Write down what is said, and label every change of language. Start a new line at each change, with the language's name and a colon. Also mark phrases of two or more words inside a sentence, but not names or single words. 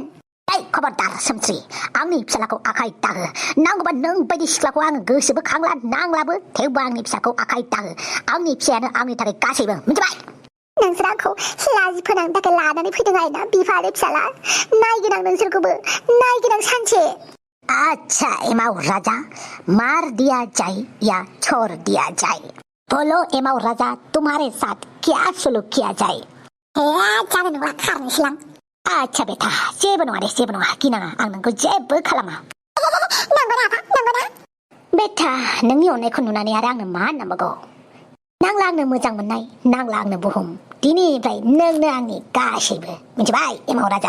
Bodo: खबरदार सोमस्रि आंनि फिसालाखौ आखाइ दाहो नांगौबा नों बायदि सिख्लाखौ आङो गोसोबो खांला नांलाबो थेवबो आंनि फिसाखौ आखाइ दाहो आंनि फिसायानो आंनि थाखाय गासैबो मिथिबाय नोंसोर आंखौ लाजि फोनांनो थाखाय लानानै फैदों आरोना बिफा आरो फिसाला नायगोन आं नोंसोरखौबो नायगोन आं सानसे
Hindi: अच्छा एमाव राजा मार दिया जाए या छोड़ दिया जाए बोलो एमाव राजा तुम्हारे साथ क्या सलूक किया जाए
Bodo: जानो नङा खारनोसैलां अच्छा बेटा जेबो नङा दे जेबो नङा गिनाङा आं नोंखौ जेबो खालामा नंगौना आफा नंगौना बेटा नोंनि अननायखौ नुनानै आरो आंनो मा नांबावगौ नांला आंनो मोजां मोननाय नांला आंनो बुहुम दिनैनिफ्राय नोंनो आंनि गासैबो मिथिबाय एमाव राजा